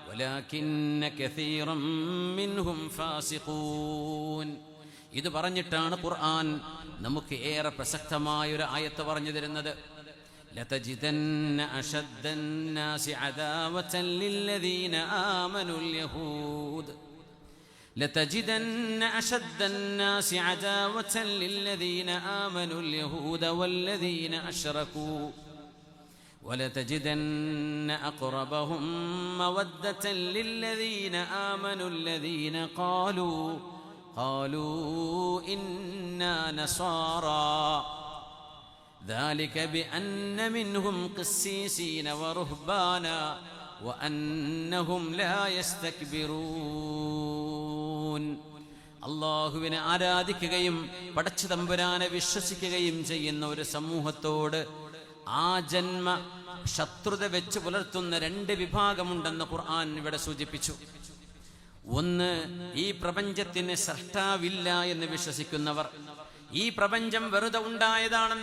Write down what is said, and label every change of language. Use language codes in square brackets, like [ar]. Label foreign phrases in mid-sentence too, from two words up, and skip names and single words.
[ar] ولكن كثيرا منهم فاسقون. [ml] ഇത് പറഞ്ഞിട്ടാണ് ഖുർആൻ നമുക്ക് ഏറെ പ്രസക്തമായ ഒരു ആയത്ത് പറഞ്ഞു തരുന്നത്. [ar] لتجدن أشد الناس عداوة للذين آمنوا اليهود لتجدن أشد الناس عداوة للذين آمنوا اليهود والذين أشركوا ولتجدن أقربهم مودة للذين آمنوا الذين قالوا إنا نصارى ذلك بأن منهم قسيسين ورهبانا وأنهم لا يستكبرون. [ml] അള്ളാഹുവിനെ ആരാധിക്കുകയും പടച്ച തമ്പുരാനെ വിശ്വസിക്കുകയും ചെയ്യുന്ന ഒരു സമൂഹത്തോട് ആ ജന്മ ശത്രുത വെച്ച് പുലർത്തുന്ന രണ്ട് വിഭാഗമുണ്ടെന്ന് ഖുർആൻ ഇവിടെ സൂചിപ്പിച്ചു. ഒന്ന്, ഈ പ്രപഞ്ചത്തിന് സൃഷ്ടാവില്ല എന്ന് വിശ്വസിക്കുന്നവർ, ഈ പ്രപഞ്ചം വെറുതെ ഉണ്ടായതാണെന്ന്